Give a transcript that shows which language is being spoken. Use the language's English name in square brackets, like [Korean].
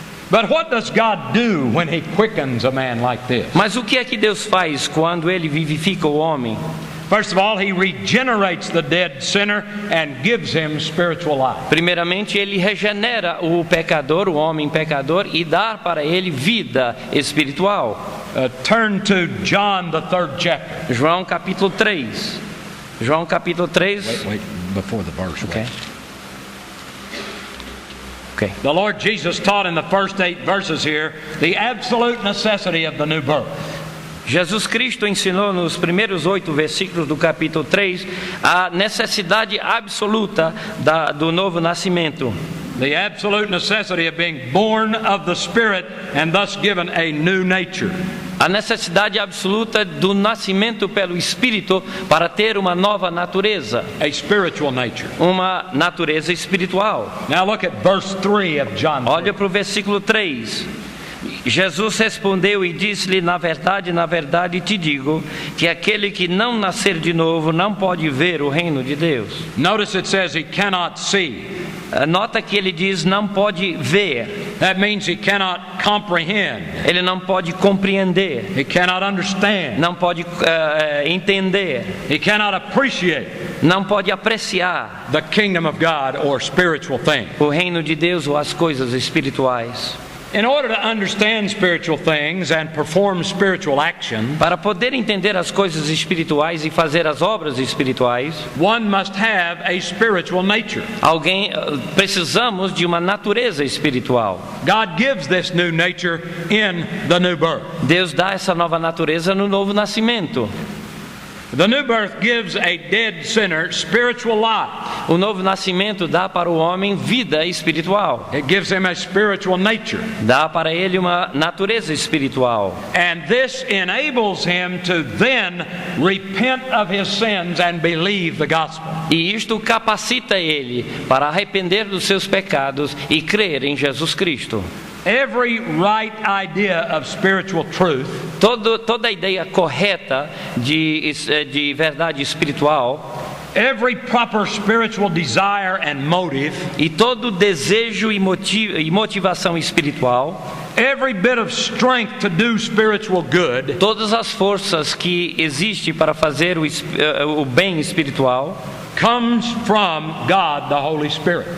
[English] But what does God do when he quickens a man like this? [Portuguese] Mas o que é que Deus faz quando ele vivifica o homem? [English] First of all, he regenerates the dead sinner and gives him spiritual life. [Portuguese] Primeiramente, ele regenera o pecador, o homem pecador, e dá para ele vida espiritual. [English] Turn to John, the 3rd chapter. [Portuguese] João capítulo 3. João capítulo 3. [English] Wait, before the verse. Ok. Ok. The Lord Jesus taught in the first 8 verses here the absolute necessity of the new birth. [Portuguese] Jesus Cristo ensinou nos primeiros 8 versículos do capítulo 3 a necessidade absoluta do novo nascimento. [English] The absolute necessity of being born of the Spirit and thus given a new nature. [Portuguese] A necessidade absoluta do nascimento pelo Espírito para ter uma nova natureza. [English] A spiritual nature. [Portuguese] Uma natureza espiritual. [English] Now look at verse 3 of John 3. [Portuguese] Olha para o versículo 3. Jesus respondeu e disse-lhe: na verdade te digo, que aquele que não nascer de novo não pode ver o reino de Deus. [English] Notice it says he cannot see. [Portuguese] Nota que ele diz não pode ver. [English] That means he cannot comprehend. [Portuguese] Ele não pode compreender. [English] He cannot understand. [Portuguese] Não pode entender. [English] He cannot appreciate. [Portuguese] Não pode apreciar [English] The kingdom of God or spiritual things. [Portuguese] o reino de Deus ou as coisas espirituais. [English] In order to understand spiritual things and perform spiritual action, [Portuguese] Para poder entender as coisas espirituais e fazer as obras espirituais, [English] one must have a spiritual nature. [Portuguese] precisamos de uma natureza espiritual. [English] God gives this new nature in the new birth. [Portuguese] Deus dá essa nova natureza no novo nascimento. [English] The new birth gives a dead sinner spiritual life. [Portuguese] O novo nascimento dá para o homem vida espiritual. [English] It gives him a spiritual nature. [Portuguese] Dá para ele uma natureza espiritual. [English] And this enables him to then repent of his sins and believe the gospel. [Portuguese] E isto capacita ele para arrepender dos seus pecados e crer em Jesus Cristo. [English] Every right idea of spiritual truth [Portuguese] Toda a ideia correta de verdade espiritual, [English] every proper spiritual desire and motive, [Portuguese] e todo desejo e motivação espiritual, [English] every bit of strength to do spiritual good, [Portuguese] todas as forças que existem para fazer o bem espiritual, [English] comes from God the Holy Spirit.